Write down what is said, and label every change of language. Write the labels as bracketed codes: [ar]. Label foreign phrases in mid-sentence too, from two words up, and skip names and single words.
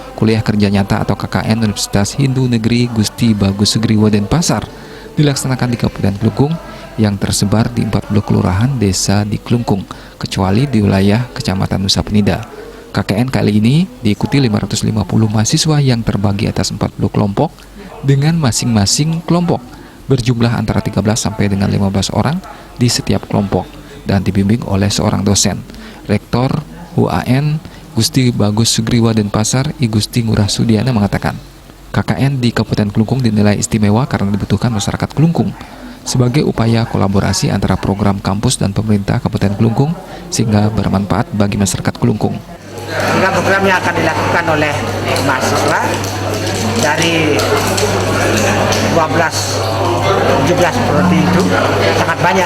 [id] Kuliah kerja nyata atau KKN Universitas Hindu Negeri Gusti Bagus Sugriwo Denpasar dilaksanakan di Kabupaten Kelungkung yang tersebar di 40 kelurahan desa di Kelungkung, kecuali di wilayah Kecamatan Nusa Penida. KKN kali ini diikuti 550 mahasiswa yang terbagi atas 40 kelompok dengan masing-masing kelompok berjumlah antara 13 sampai dengan 15 orang di setiap kelompok dan dibimbing oleh seorang dosen. Rektor UAN Gusti Bagus Sugriwo Denpasar, I Gusti Ngurah Sudiana mengatakan, KKN di Kabupaten Kelungkung dinilai istimewa karena dibutuhkan masyarakat Kelungkung sebagai upaya kolaborasi antara program kampus dan pemerintah Kabupaten Kelungkung sehingga bermanfaat bagi masyarakat Kelungkung. Program yang akan dilakukan oleh mahasiswa dari 12, 17 prodi itu sangat banyak.